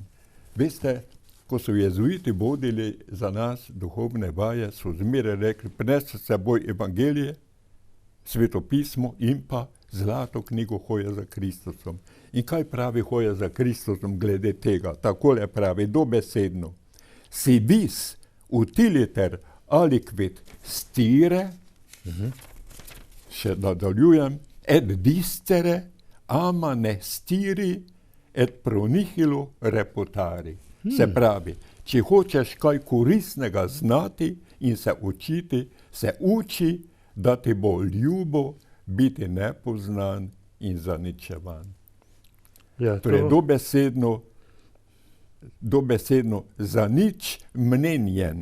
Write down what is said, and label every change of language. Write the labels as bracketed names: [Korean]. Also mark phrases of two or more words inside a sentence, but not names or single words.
[Slovenian] Veste, ko so jezuiti vodili za nas duhovne vaje, so zmeraj rekli, prinesite s seboj evangelije, svetopismo in pa zlato knjigo hoje za Kristusom. In kaj pravi hoja za Kristusom glede tega? Takole pravi, dobesedno. [Latin] Si vis utiliter aliquid stire, [Slovenian] še nadaljujem, [Latin] et discere, ama ne stiri, et pro nihilo reputari. [Slovenian] Se pravi, če hočeš kaj koristnega znati in se učiti, se uči, da ti bo ljubo biti nepoznan in zaničevan. Ja, torej, dobesedno za nič mnenjen.